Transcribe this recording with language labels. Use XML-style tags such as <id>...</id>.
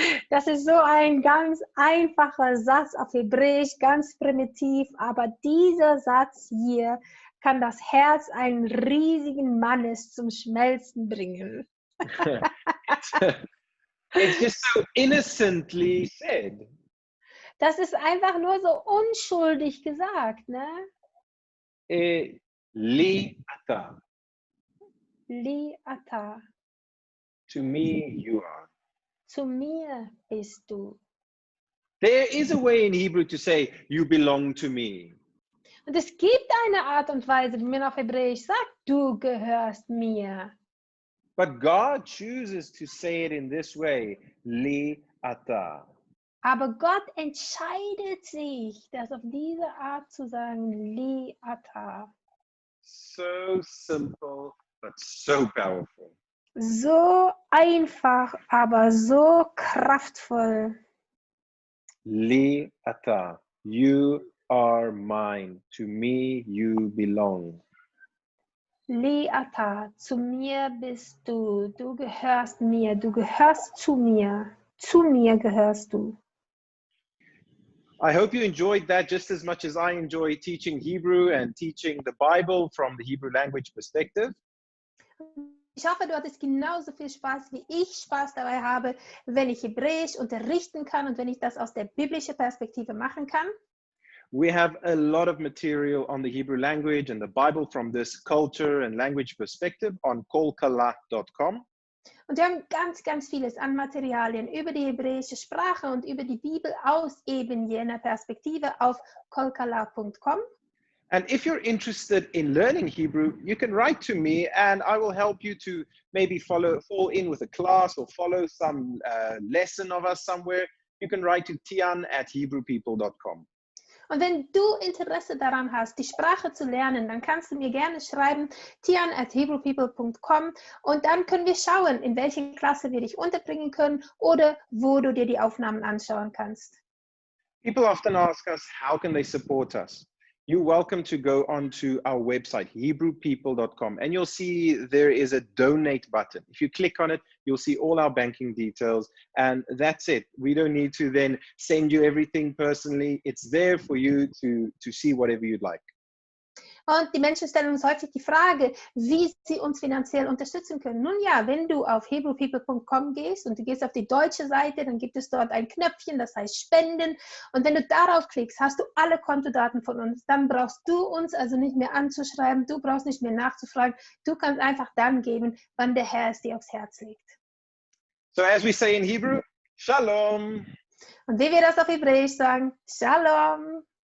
<de>Das ist so ein ganz einfacher Satz auf Hebräisch, ganz primitiv, aber dieser Satz hier kann das Herz eines riesigen Mannes zum Schmelzen bringen.</de> <en>It's just so innocently said.</en> <de>Das ist einfach nur so unschuldig gesagt, ne?</de> <he>Li ata. Li ata.</he> <en>To me, you are.</en> <de>Zu mir bist du.</de> <en>There is a way in Hebrew to say, you belong to me.</en> <de>Und es gibt eine Art und Weise, wie man auf Hebräisch sagt, du gehörst mir.</de> <en>But God chooses to say it in this way,</en> <he>li ata.</he> <de>Aber Gott entscheidet sich, das auf diese Art zu sagen,</de> <he>li ata.</he> <en>So simple, but so powerful.</en> <de>So einfach, aber so kraftvoll.</de> <he>Li ata,</he> <en>you are mine. To me, you belong.</en> <he>Li ata,</he> <de>zu mir bist du. Du gehörst mir, du gehörst zu mir. Zu mir gehörst du.</de> <en>I hope you enjoyed that just as much as I enjoy teaching Hebrew and teaching the Bible from the Hebrew language perspective.</en> <de>Ich hoffe, du hattest genauso viel Spaß, wie ich Spaß dabei habe, wenn ich Hebräisch unterrichten kann und wenn ich das aus der biblischen Perspektive machen kann.</de> <en>We have a lot of material on the Hebrew language and the Bible from this culture and language perspective on kolkala.com.</en> <de>Und wir haben ganz, ganz vieles an Materialien über die hebräische Sprache und über die Bibel aus eben jener Perspektive auf kolkala.com.</de> <en>And if you're interested in learning Hebrew, you can write to me and I will help you to maybe fall in with a class or follow some lesson of us somewhere. You can write to tian@hebrewpeople.com.</en> <de>Und wenn du Interesse daran hast, die Sprache zu lernen, dann kannst du mir gerne schreiben, tian@hebrew-people.com, und dann können wir schauen, in welche Klasse wir dich unterbringen können oder wo du dir die Aufnahmen anschauen kannst.</de> <en>People often ask us, how can they support us? You're welcome to go onto our website, hebrewpeople.com, and you'll see there is a donate button. If you click on it, you'll see all our banking details, and that's it. We don't need to then send you everything personally. It's there for you to see whatever you'd like.</en> <de>Und die Menschen stellen uns häufig die Frage, wie sie uns finanziell unterstützen können. Nun ja, wenn du auf hebrew-people.com gehst und du gehst auf die deutsche Seite, dann gibt es dort ein Knöpfchen, das heißt Spenden. Und wenn du darauf klickst, hast du alle Kontodaten von uns. Dann brauchst du uns also nicht mehr anzuschreiben, du brauchst nicht mehr nachzufragen. Du kannst einfach dann geben, wann der Herr es dir aufs Herz legt.</de> <en>So as we say in Hebrew, Shalom.</en> <de>Und wie wir das auf Hebräisch sagen, Shalom.</de>